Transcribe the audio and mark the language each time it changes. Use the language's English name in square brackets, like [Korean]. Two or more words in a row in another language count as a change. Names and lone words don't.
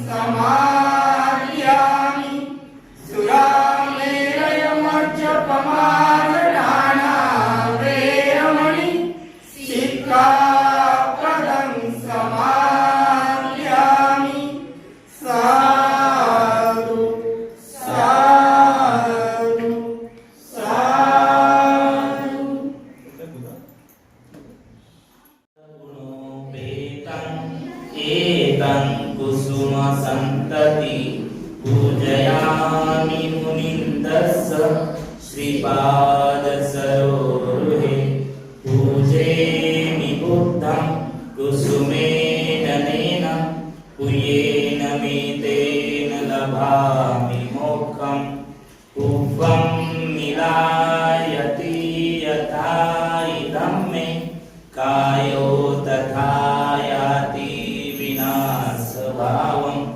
[Pali] समाधियामि सुरामेरयमज्जपमाददाना वेरमणि सिक्खापदं समाधियामि साधु साधु साधु एतं कुसुम सन्तति पूजयामि मुनिन्दस्स श्रीपाद सरोरुहे पूजेमि बुद्धं कुसुमेन नेन पूयेन मेतेन लभामि मोक्षं पूर्वं मिलायति यथा इदं मे कायो तथा याति विनाशभावं